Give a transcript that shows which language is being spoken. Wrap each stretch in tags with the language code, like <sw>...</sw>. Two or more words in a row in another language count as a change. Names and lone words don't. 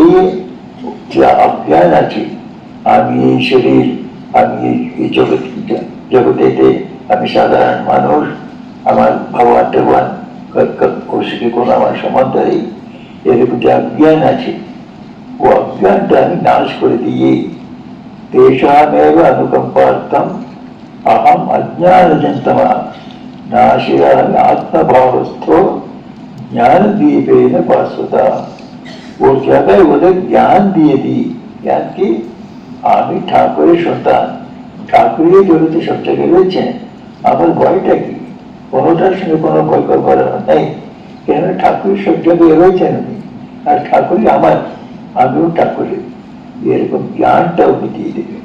<bn>যে অজ্ঞান আছে, আমি এই শরীর, আমি এই জগতেতে আমি সাধারণ মানুষ, আমার ভগবান টগবান ওর সাথে কোনো আমার সম্বন্ধ নেই, এরকম যে অজ্ঞান আছে, ও অজ্ঞানটা আমি নাশ করে দিয়ে</bn> <sa>তেষামেব অনুকম্পার্থম अहम अज्ञानजन्तमः नाशयामि आत्मभावस्थो ज्ञान दीपेन भास्वता।</sa> <bn>ওর জায়গায় ওদের জ্ঞান দিয়ে দিই, জ্ঞান কি, আমি ঠাকুরের সন্তান, ঠাকুরের জগতে সব জায়গায় রয়েছেন, আমার ভয়টা কি, কোনোটার সঙ্গে কোনো ভয় করার নেই, কেন ঠাকুরের সব জায়গায় রয়েছেন উনি, আর ঠাকুরই আমার, আমিও ঠাকুরের, এরকম জ্ঞানটা উনি দিয়ে দেবেন।</bn>